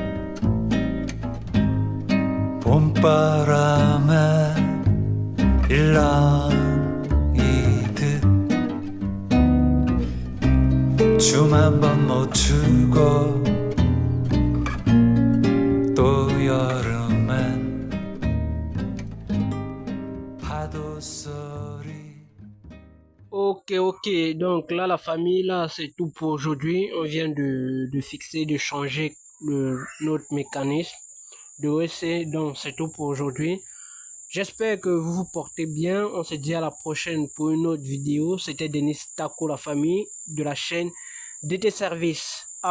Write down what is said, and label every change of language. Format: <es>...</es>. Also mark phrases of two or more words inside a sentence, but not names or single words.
<ko>봄바람에 일랑이듯 춤 한 번 못 추고 또 여름엔 파도 소리.</ko> <fr>Ok. Donc là, la famille, là, c'est tout pour aujourd'hui. On vient de fixer, de changer notre mécanisme de OSC. Donc, c'est tout pour aujourd'hui. J'espère que vous vous portez bien. On se dit à la prochaine pour une autre vidéo. C'était Denis Tako, la famille de la chaîne DT Service.</fr>